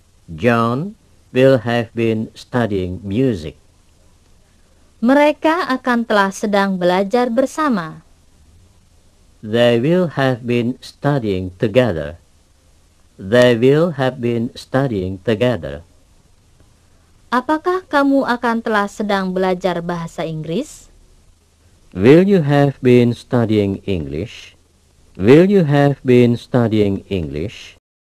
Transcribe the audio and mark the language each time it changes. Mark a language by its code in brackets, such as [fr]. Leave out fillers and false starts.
[en] John will have been studying music. [id] Mereka akan telah sedang belajar bersama. [en] They will have been studying together. They will have been studying together. [id] Apakah kamu akan telah sedang belajar bahasa Inggris? [en] Will you have been studying English? Will you have been studying English?